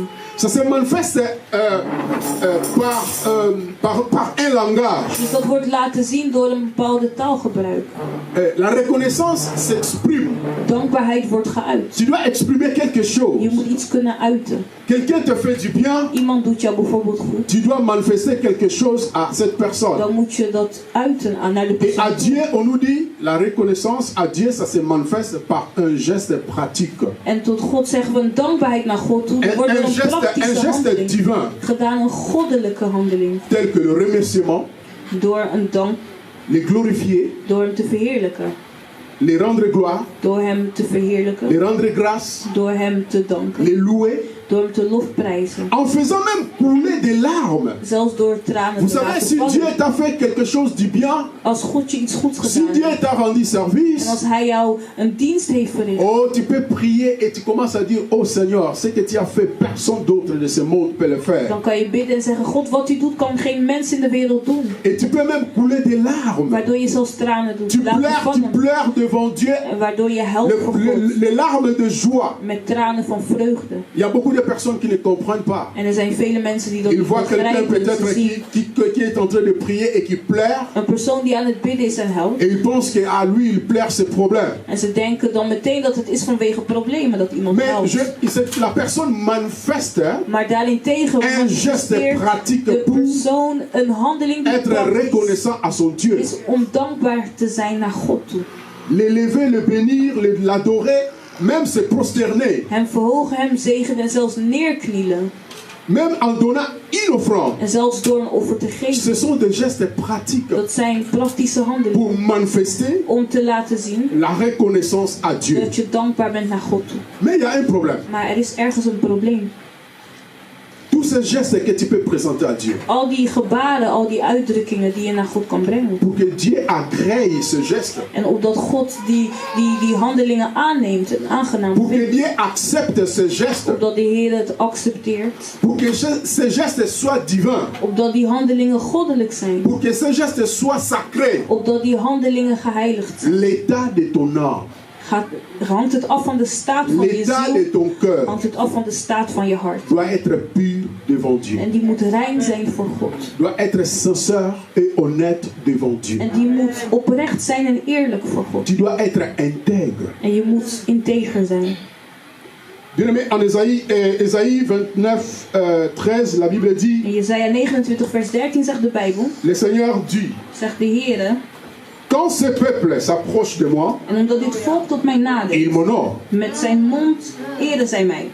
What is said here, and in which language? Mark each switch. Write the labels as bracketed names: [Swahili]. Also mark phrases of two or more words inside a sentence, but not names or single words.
[French] Ça se manifeste par un langage. [Dutch] Dus dat wordt laten zien door een bepaalde taalgebruik. [French] La reconnaissance s'exprime. [Dutch] Dankbaarheid wordt geuit. [French] Tu dois exprimer quelque [Dutch] Je [French] chose. [Dutch] moet iets kunnen uiten. [French] Quelqu'un te fait du bien, [Dutch] Iemand doet jou bijvoorbeeld goed. [French] tu dois manifester quelque chose à cette personne. [Dutch] Dan moet je dat uiten naar de [French] Et à [Dutch] persoon. [French] Dieu, on nous dit, la reconnaissance à Dieu, ça se manifeste par un geste pratique. [Dutch] En tot God zeggen we een dankbaarheid naar God toe. Er wordt [French] Un [Dutch] door een [French] geste [Dutch] praktische handeling [French] divin, [Dutch] gedaan, een goddelijke handeling. [French] tel que le remerciement, [Dutch] Door een dank, [French] les glorifier, [Dutch] door hem te verheerlijken. [French] les rendre gloire, [Dutch] Door hem te verheerlijken. [French] les rendre grâce, [Dutch] Door hem te danken. [French] les louer, [Dutch] Door hem te lofprijzen. [French] en faisant même couler des larmes. [Dutch] Zelfs door tranen [French] Vous [Dutch] te [French] savez, [Dutch] laten [French] si Dieu [Dutch] vallen. [French] t'a fait quelque chose du bien, [Dutch] Als God je iets goeds [French] si [Dutch] gedaan [French] Dieu [Dutch] heeft. [French] t'a rendu [Dutch] En [French] service, [Dutch] als hij jou een dienst heeft verricht. [French] oh, tu peux prier et tu commences à dire, oh Seigneur, ce que tu as fait, personne d'autre de ce monde peut le faire. [Dutch] Dan kan je bidden en zeggen, God, wat u doet kan geen mens in de wereld doen. [French] Et tu peux même couler des larmes. [Dutch] Waardoor je zelfs tranen doet. [French] Tu [Dutch] Laten vallen. [French] pleures devant Dieu, [Dutch] En waardoor je helpt voor God. [French] les larmes de joie. [Dutch] Met tranen van vreugde. [French] Il y a beaucoup de personnes qui ne comprennent pas. [Dutch] En er zijn vele mensen die dat [French] Ils [Dutch] niet [French] voient quelqu'un [Dutch] begrijpen. Dus [French] peut-être [Dutch] ze zien [French] qui est en train de prier et qui pleure. [Dutch] een persoon die aan het bidden is en helpt. [French] Et ils pensent qu'à lui, il pleure ses problèmes. [Dutch] En ze denken dan meteen dat het is vanwege problemen dat iemand helpt. [French] Mais la personne manifeste [Dutch] Maar daarentegen [French] un geste [Dutch] manifesteert [French] pratique [Dutch] de [French] pour [Dutch] persoon een handeling die [French] être [Dutch] praktisch [French] reconnaissant à son Dieu. [Dutch] is om dankbaar te zijn naar God toe. [French] L'élever, le bénir, l'adorer, même se prosterner. [Dutch] Hem verhogen, hem zegenen en zelfs neerknielen. [French] Même en donnant une offrande. [Dutch] En zelfs door een offer te [French] Ce [Dutch] geven. [French] sont des gestes pratiques [Dutch] Dat zijn praktische handelingen. [French] pour manifester [Dutch] Om te laten zien [French] la reconnaissance à Dieu. [Dutch] dat je dankbaar bent naar God toe. [French] Mais il y a un problème. [Dutch] Maar er is ergens een probleem. [French] Tous ces gestes que tu peux présenter à Dieu, [Dutch] Al die gebaren, al die uitdrukkingen die je naar God kan brengen. [French] pour que Dieu agrée ce geste, [Dutch] En opdat God die handelingen aanneemt en aangenaam [French] pour que [Dutch] vindt. [French] Dieu accepte ce geste, [Dutch] Opdat de Heer het accepteert. [French] pour que ce geste soit divin, [Dutch] Opdat die handelingen goddelijk zijn. [French] pour que ce geste soit sacré, [Dutch] Opdat die handelingen geheiligd zijn. [French] l'état de ton âme, [Dutch] Hangt het af van de staat van je [French] l'état de [Dutch] ziel. [French] ton cœur [Dutch] Hangt het af van de staat van je hart. [French] doit être pur devant Dieu, [Dutch] En die moet rein zijn voor God. [French] doit être sincère et honnête devant Dieu. [Dutch] En die moet oprecht zijn en eerlijk voor God. [French] Tu dois être intègre. [Dutch] En je moet integer zijn. [French] Bien-aimé, en Ésaïe 29, 13, la Bible dit, [Dutch] In Jesaja 29 vers 13 zegt de Bijbel. [French] le Seigneur dit, [Dutch] Zegt de Heer. [French] quand ce peuple s'approche de moi, [Dutch] En omdat dit volk tot mij [French] il [Dutch] nadert. [French] m'honore [Dutch] Met zijn mond eren zij mij.